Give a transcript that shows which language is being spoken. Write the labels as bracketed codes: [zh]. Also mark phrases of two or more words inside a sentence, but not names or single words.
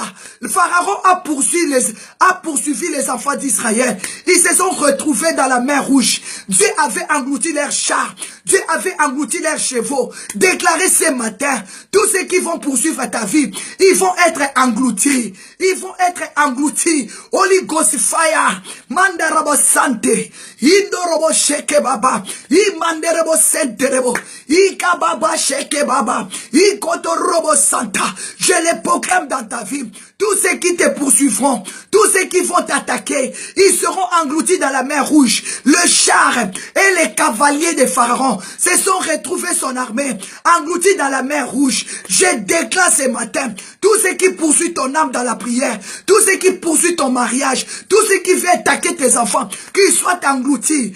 [fr] Le Pharaon a poursuivi les enfants d'Israël. Ils se sont retrouvés dans la mer Rouge. Dieu avait englouti leurs chars, Dieu avait englouti leurs chevaux. Déclarez ce matin, tous ceux qui vont poursuivre ta vie, ils vont être engloutis. Ils vont être engloutis. [en] Holy Ghost fire. Mandarabo Sante. Indorobo Sheke Baba. Imanderebo Senterebo. Ikababa Sheke Baba. Ikotorobo Santa. [fr] Je les proclame dans ta vie. Tous ceux qui te poursuivront, tous ceux qui vont t'attaquer, ils seront engloutis dans la mer Rouge. Le char et les cavaliers de Pharaon se sont retrouvés son armée, engloutis dans la mer Rouge. Je déclare ce matin, tous ceux qui poursuivent ton âme dans la prière, tous ceux qui poursuivent ton mariage, tous ceux qui veulent attaquer tes enfants, qu'ils soient engloutis.